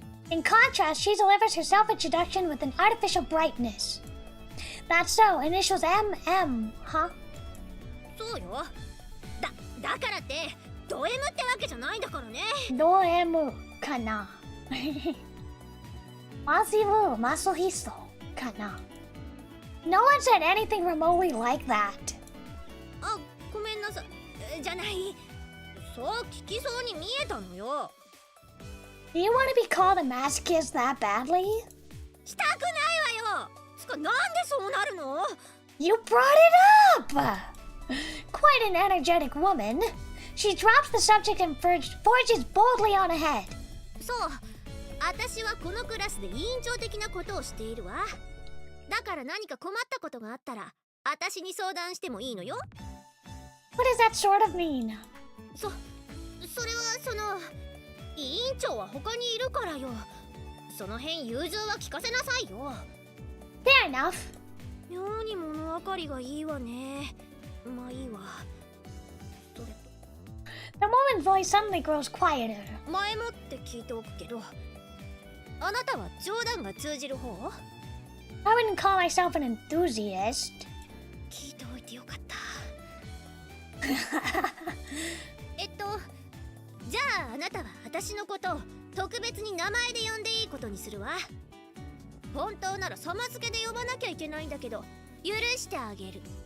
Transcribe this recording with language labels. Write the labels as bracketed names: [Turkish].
[English] In contrast, she delivers her self-introduction with an artificial brightness. That's so, initials MM, huh? [Japanese] そうよ。だからってド M ってわけじゃないんだからね。ド M かな。マシブマソヒソかな。 [English] No one said anything remotely like that. [Japanese] あ、ごめんなさい。じゃない。そう聞きそうに見えたのよ。 [English] Do you want to be called a masochist that badly? [Japanese] したくないわよ。なんでそうなるの？ [English] You brought it up! Quite an energetic woman. She drops the subject and forges boldly on ahead. [Japanese] そう。私はこのクラスで委員長的なことをしているわ。だから何か困ったことがあったら、私に相談してもいいのよ。 [English] What does that sort of mean? [Japanese] それは委員長は他にいるからよ。その辺融通は聞かせなさいよ。 [English] Fair enough. [Japanese] 妙に物分かりがいいわね。まあいいわ。それと [English] The woman's voice suddenly grows quieter. [Japanese] 前もって聞いておくけど、あなたは冗談が通じる方？ [English] I wouldn't call myself an enthusiast. [Japanese] 聞いておいてよかった。じゃああなたは私のことを特別に名前で呼んでいいことにするわ。本当なら様付けで呼ばなきゃいけないんだけど、許してあげる。